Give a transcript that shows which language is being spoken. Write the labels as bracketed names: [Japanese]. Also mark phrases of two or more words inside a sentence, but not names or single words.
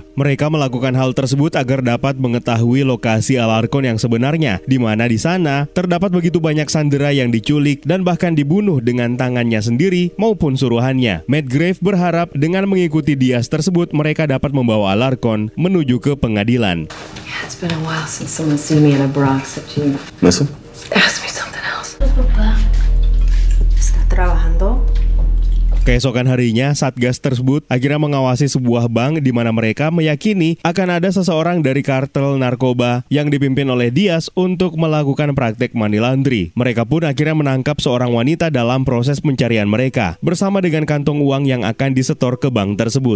[Indonesian] Mereka melakukan hal tersebut agar dapat mengetahui lokasi Alarcon yang sebenarnya, di mana di sana terdapat begitu banyak sandera yang diculik dan bahkan dibunuh dengan tangannya sendiri maupun suruhannya. Matt Graves berharap dengan mengikuti Diaz tersebut mereka dapat membawa Alarcon menuju ke pengadilan. [English] Yeah, it's been a while since someone's seen me in a bra except you. Listen. Ask me something else. [Spanish] ¿Está trabajando? [Indonesian] Keesokan harinya, Satgas tersebut akhirnya mengawasi sebuah bank di mana mereka meyakini akan ada seseorang dari kartel narkoba yang dipimpin oleh Diaz untuk melakukan praktek [English] money laundry. [Indonesian] Mereka pun akhirnya menangkap seorang wanita dalam proses pencarian mereka, bersama dengan kantong uang yang akan disetor ke bank tersebut.